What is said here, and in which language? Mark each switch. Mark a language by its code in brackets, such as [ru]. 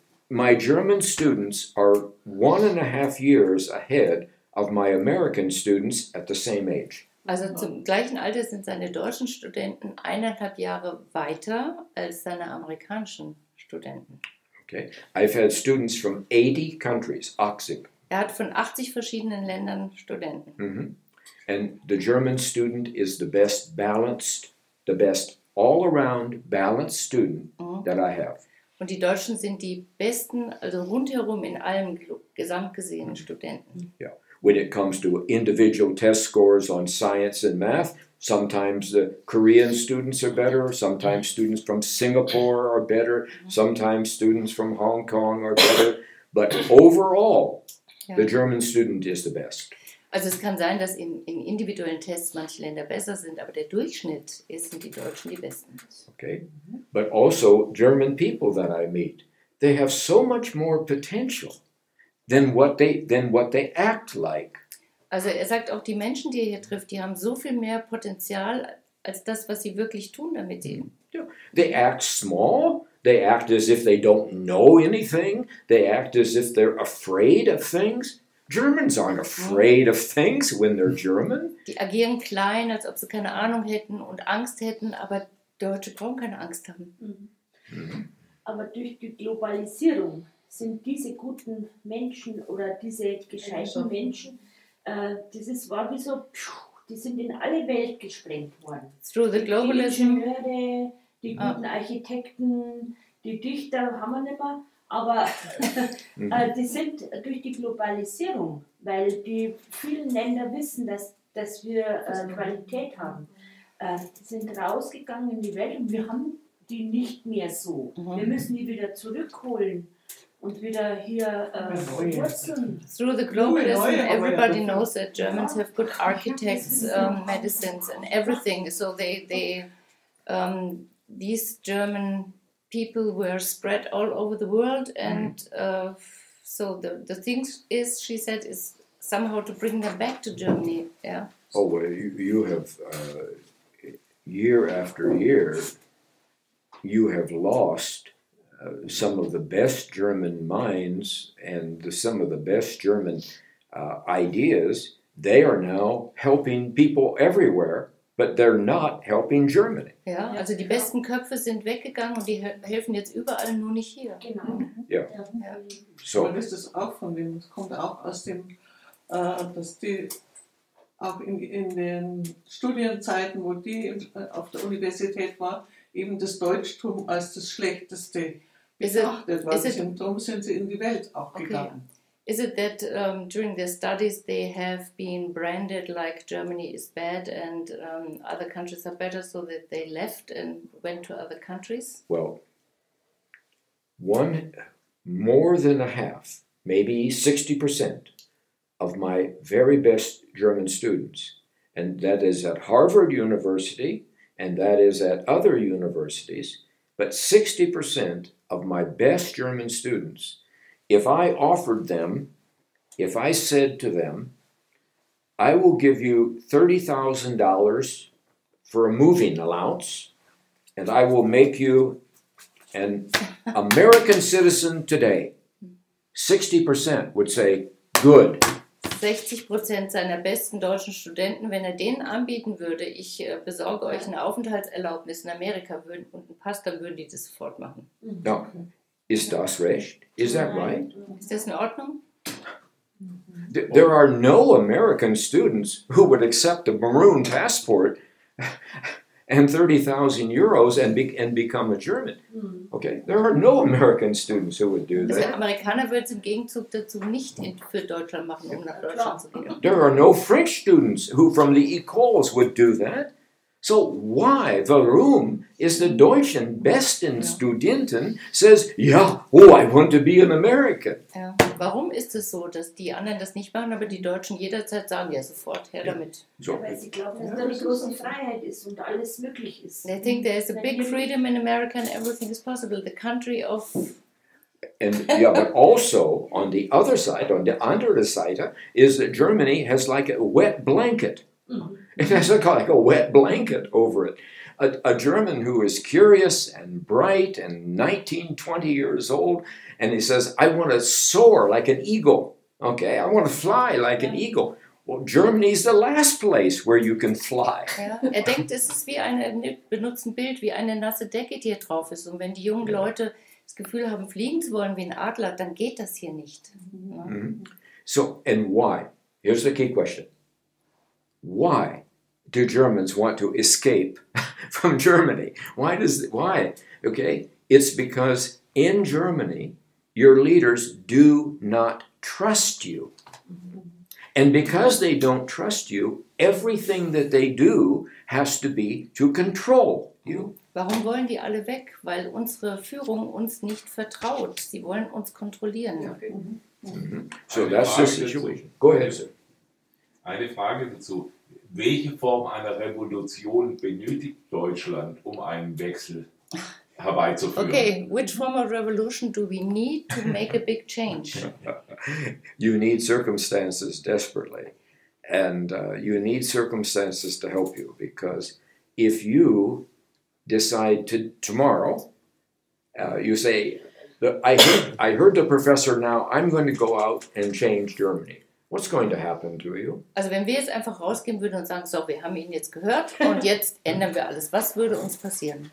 [en] My German students are 1.5 years ahead of my American students at the same age. [de] Also zum gleichen Alter sind seine deutschen Studenten 1,5 Jahre weiter als seine amerikanischen Studenten. [en] Okay, I've had students from 80 countries. 80. [de] Hat von 80 verschiedenen Ländern Studenten. [en] And the German student is the best balanced, the best all-around balanced student that I have. [de] Und die Deutschen sind die besten, also rundherum in allem gesamt gesehen Studenten. [en] Yeah. When it comes to individual test scores on science and math, sometimes the Korean students are better, sometimes students from Singapore are better, sometimes students from Hong Kong are better, but overall, the German student is the best. [de] Also es kann sein, dass in individuellen Tests manche Länder besser sind, aber der Durchschnitt sind die Deutschen die Besten. [en] Okay, but also German people that I meet, they have so much more potential than what they act like. [de] Also er sagt auch, die Menschen, die er hier trifft, die haben so viel mehr Potenzial als das, was sie wirklich tun, damit sie... [en] They act small. They act as if they don't know anything. They act as if they're afraid of things. Germans aren't afraid of things when they're German. [de] Die agieren klein, als ob sie keine Ahnung hätten und Angst hätten, aber Deutsche brauchen keine Angst haben. Aber durch die Globalisierung sind diese guten Menschen oder diese gescheiten Menschen, war wie so, die sind in alle Welt gesprengt worden. [en] Through the globalism. [de] Die Ingenieure, die guten Architekten, die Dichter haben wir nicht mehr. Aber die sind durch die Globalisierung, weil die vielen Länder wissen, dass wir Qualität haben, die sind rausgegangen in die Welt und wir haben die nicht mehr so. Wir müssen die wieder zurückholen und wieder hier wurzeln. [en] Through the globalism, everybody knows that Germans have good architects, medicines and everything. So these German people were spread all over the world, and so the thing is, she said, is somehow to bring them back to Germany. Yeah. Oh well, you have year after year, you have lost some of the best German minds and some of the best German ideas. They are now helping people everywhere. But they're not helping Germany. [de] Ja, also die besten Köpfe sind weggegangen und die helfen jetzt überall, nur nicht hier. Genau. [en] Yeah. So. [de] Man wisst es auch von dem, es kommt auch aus dem, dass die auch in den Studienzeiten, wo die auf der Universität war, eben das Deutschtum als das Schlechteste [en] Is it- [de] betrachtet, weil [en] is it- [de] darum sind sie in die Welt auch [en] Okay. [de] gegangen. [en] Is it that during their studies they have been branded like Germany is bad and other countries are better, so that they left and went to other countries? Well, more than a half, maybe 60% of my very best German students, and that is at Harvard University, and that is at other universities, but 60% of my best German students, if I said to them, I will give you $30,000 for a moving allowance, and I will make you an American citizen today, 60% would say, good. [de] 60% seiner besten deutschen Studenten, wenn er denen anbieten würde, ich besorge euch eine Aufenthaltserlaubnis in Amerika und einen Pass, dann würden die das sofort machen. [en] Now, [de] is das recht? [en] Is that right? [de] Ist das in Ordnung? [en] There are no American students who would accept a maroon passport and 30,000 euros and become a German. Okay, there are no American students who would do [de] Also [en] that. [de] Amerikaner würden es im Gegenzug dazu nicht für Deutschland machen, um nach Deutschland zu gehen. [en] There are no French students who from the Écoles would do that. So why, [de] warum [en] is the [de] Deutschen besten Studenten [en] says, [de] ja, [en] oh, I want to be an American. [de] Ja. Warum ist es so, dass die anderen das nicht machen, aber die Deutschen jederzeit sagen, ja sofort, her damit. [en] So, [de] Weil sie glauben, dass da eine große Freiheit ist und alles möglich ist. [en] They think there is a big freedom in America and everything is possible. The country of... and yeah, but also on the other side, on the [de] andere Seite, [en] is that Germany has like a wet blanket. It has like a wet blanket over it. A German who is curious and bright and 19, 20 years old, and he says, I want to soar like an eagle. Okay, I want to fly like an eagle. Well, Germany is the last place where you can fly. [de] Ja, er denkt, es ist wie benutzt ein Bild, wie eine nasse Decke, die hier drauf ist. Und wenn die jungen Leute das Gefühl haben, fliegen zu wollen wie ein Adler, dann geht das hier nicht. Ja. [en] So, and why? Here's the key question. Why do Germans want to escape from Germany? Why? Okay, it's because in Germany, your leaders do not trust you. And because they don't trust you, everything that they do has to be to control you. [de] Warum wollen die alle weg? Weil unsere Führung uns nicht vertraut. Sie wollen uns kontrollieren. [en] So that's the situation. Go ahead, sir. [de] Eine Frage dazu. Welche Form einer Revolution benötigt Deutschland, um einen Wechsel herbeizuführen? [en] Okay, which form of revolution do we need to make a big change? You need circumstances desperately. And you need circumstances to help you. Because if you decide tomorrow, you say, I heard the professor now, I'm going to go out and change Germany. What's going to happen to you? [de] Also wenn wir jetzt einfach rausgehen würden und sagen, so, wir haben ihn jetzt gehört und jetzt ändern wir alles, was würde uns passieren?